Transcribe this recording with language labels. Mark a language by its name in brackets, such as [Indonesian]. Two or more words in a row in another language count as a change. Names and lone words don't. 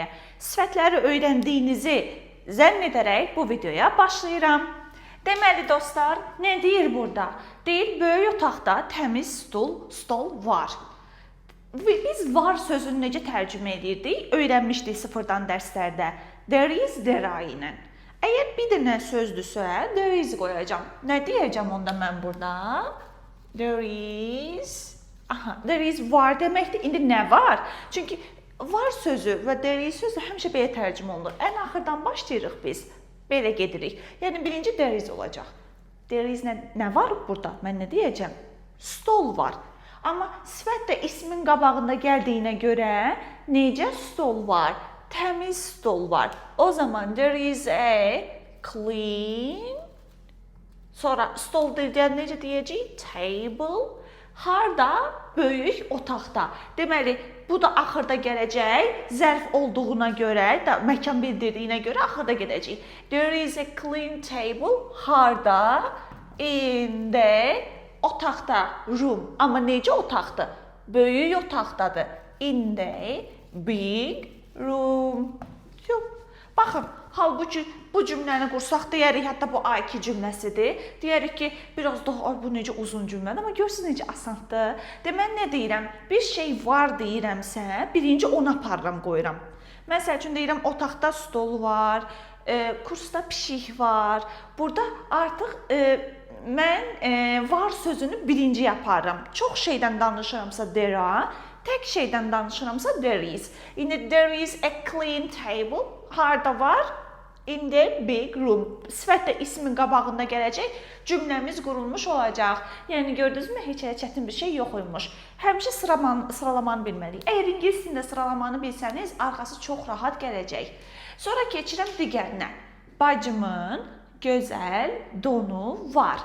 [Azerbaijani] Sifətləri öyrəndiyinizi zənn edərək bu videoya başlayıram. Deməli dostlar, nə deyir burada? Deyir, böyük otaqda təmiz stol var. Biz var sözünü necə tərcümə edirdik? Öyrənmişdik sıfırdan dərslərdə. [English] There is, there are [Azerbaijani] ilə. Əgər bir dənə sözdürsə, [English] there is [Azerbaijani] qoyacağam. Nə deyəcəm onda mən burada? [English] There is. There is [Azerbaijani] var deməkdir. İndi nə var? Çünki var sözü və [English] there is [Azerbaijani] sözü həmişə belə tərcümə olunur. Ən axırdan başlayırıq biz. Belə gedirik. Yəni birinci [English] there is [Azerbaijani] olacaq. [English] There is [Azerbaijani] nə var burada? Mən nə deyəcəm? Stol var. Amma sifət də ismin qabağında gəldiyinə görə necə stol var? Təmiz stol var. O zaman [English] there is a clean. [Azerbaijani] Sonra stol deyən necə deyəcəyik? Table. Harda? Böyük otaqda. Deməli, bu da axırda gələcək. Zərf olduğuna görə, məkan bildirdiyinə görə axırda gedəcək. [English] There is a clean table. Harda? In the otaqda, room. [Azerbaijani] Amma necə otaqdır? Böyük otaqdadır. [English] In the big room. [Azerbaijani] Yox. Baxın, halbuki bu cümləni qursaq deyərik, hətta bu A2 cümləsidir. Deyərik ki, biraz daha bu necə uzun cümlədir, amma görürsünüz necə asandır. Deməli, nə deyirəm? Bir şey var deyirəmsə, birinci ona aparıram, qoyuram. Məsəl üçün deyirəm, otaqda stol var, kursda pişik var. Burada artıq mən var sözünü birinci yaparım. Çox şeydən danışıramsa [English] there are, [Azerbaijani] tək şeydən danışıramsa [English] there is. İndi there is a clean table. [Azerbaijani] Harda var? [English] In the big room. [Azerbaijani] Sifət də ismin qabağında gələcək. Cümləmiz qurulmuş olacaq. Yəni gördünüzmü? Heç elə çətin bir şey yox imiş. Həmişə sıralamanı bilməliyik. Əgər ingilis dilində sıralamanı bilsəniz, arxası çox rahat gələcək. Sonra keçirəm digərinə. Bacımın gözəl donu var.